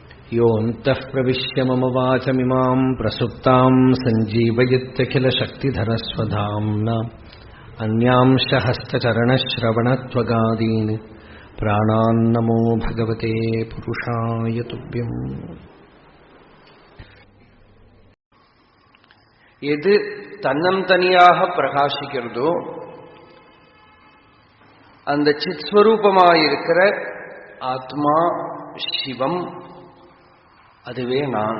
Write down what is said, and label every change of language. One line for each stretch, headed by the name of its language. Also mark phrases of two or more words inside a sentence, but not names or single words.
Sanskrit: योऽन्तः प्रविश्य मम वाचमिमां प्रसुप्तां सञ्जीवयत्यखिलशक्तिधरस्वधाम्ना अन्यांश हस्तचरणश्रवणत्वगादीन् प्राणान्नमो भगवते पुरुषाय तुभ्यम्.
Tamil: எது தன்னந்தனியாக பிரகாசிக்கிறதோ அந்த சித்ஸ்வரூபமாயிருக்கிற ஆத்மா சிவம், அதுவே நான்.